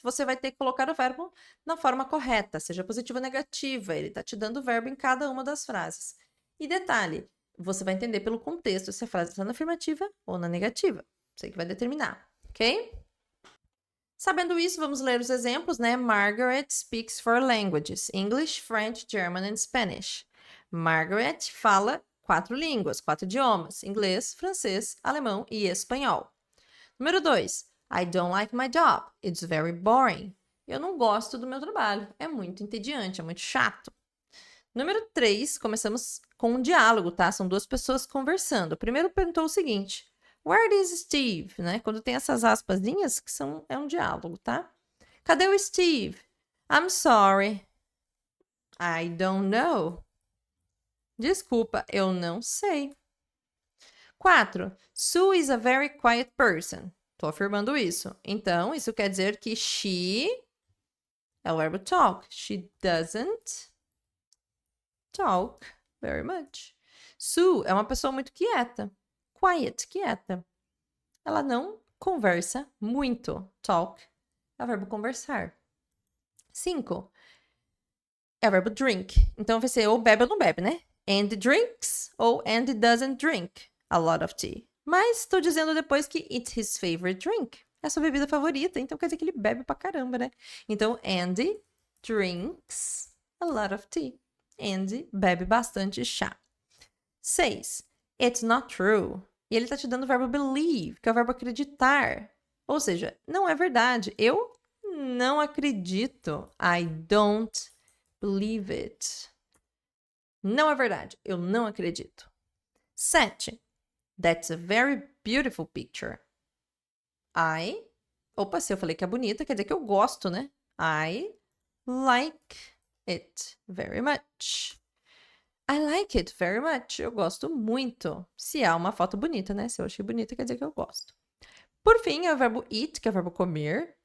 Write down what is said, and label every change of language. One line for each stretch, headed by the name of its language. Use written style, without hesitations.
Portuguese: Você vai ter que colocar o verbo na forma correta, seja positiva ou negativa. Ele está te dando o verbo em cada uma das frases. E detalhe, você vai entender pelo contexto se a frase está na afirmativa ou na negativa. Você que vai determinar, ok? Sabendo isso, vamos ler os exemplos, né?
English: Margaret speaks 4 languages: English, French, German and Spanish.
Portuguese: Margaret fala 4 línguas, 4 idiomas: inglês, francês, alemão e espanhol. Número 2.
English: I don't like my job. It's very boring.
Portuguese: Eu não gosto do meu trabalho. É muito entediante, é muito chato. Número 3, começamos com um diálogo, tá? São 2 pessoas conversando. O primeiro perguntou o seguinte:
English: Where is Steve?
Portuguese: Né? Quando tem essas aspasinhas, que é um diálogo, tá? Cadê o Steve?
English: I'm sorry. I don't know.
Portuguese: Desculpa, eu não sei. 4.
English: Sue is a very quiet person.
Portuguese: Tô afirmando isso. Então, isso quer dizer que she é o verbo talk.
English: She doesn't talk very much.
Portuguese: Sue é uma pessoa muito quieta. quiet, quieta. Ela não conversa muito. Talk é o verbo conversar. 5 é o verbo drink. Então, vai ser ou bebe ou não bebe, né?
English: Andy drinks ou Andy doesn't drink a lot of tea.
Portuguese: Mas estou dizendo depois que
English: it's his favorite drink.
Portuguese: É a sua bebida favorita, então quer dizer que ele bebe pra caramba, né? Então,
English: Andy drinks a lot of tea.
Portuguese: Andy bebe bastante chá. 6.
English: It's not true.
Portuguese: E ele tá te dando o verbo believe, que é o verbo acreditar. Ou seja, não é verdade. Eu não acredito.
English: I don't believe it.
Portuguese: Não é verdade. Eu não acredito. 7.
English: That's a very beautiful picture.
Portuguese: Opa, se eu falei que é bonita, quer dizer que eu gosto, né?
English: I like it very much. I like it very much.
Portuguese: Eu gosto muito. Se há uma foto bonita, né? Se eu achei bonita, quer dizer que eu gosto. Por fim, é o verbo eat, que é o verbo comer.